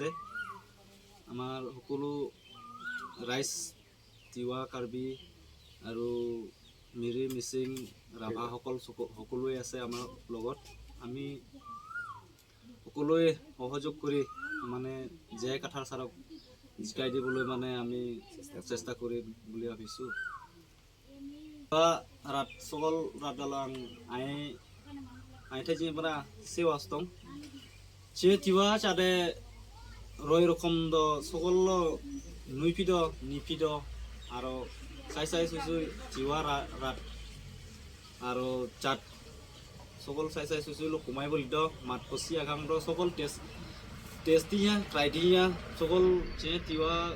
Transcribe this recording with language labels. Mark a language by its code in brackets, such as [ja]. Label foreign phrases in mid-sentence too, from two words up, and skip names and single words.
[as] আমাৰ সকলো ৰাইজ তিৱা কাৰ্বি আৰু মিৰি মিচিং ৰাভাসকল সকলোৱে আছে আমাৰ লগত। আমি সকলোৱে সহযোগ কৰি মানে জয় কাঠাৰ ছাৰক জিকাই দিবলৈ মানে আমি চেষ্টা কৰিম বুলি ভাবিছোঁ। [twf] rat sokol rat dalang ai thaji para sewas tong che tiwa chade roy rokom do sokol lo nuipido nipido aro sai susu tiwa rat aro chat sokol sai susu lo kumai bolido mat kosi agam do sokol testinya try-nya sokol che tiwa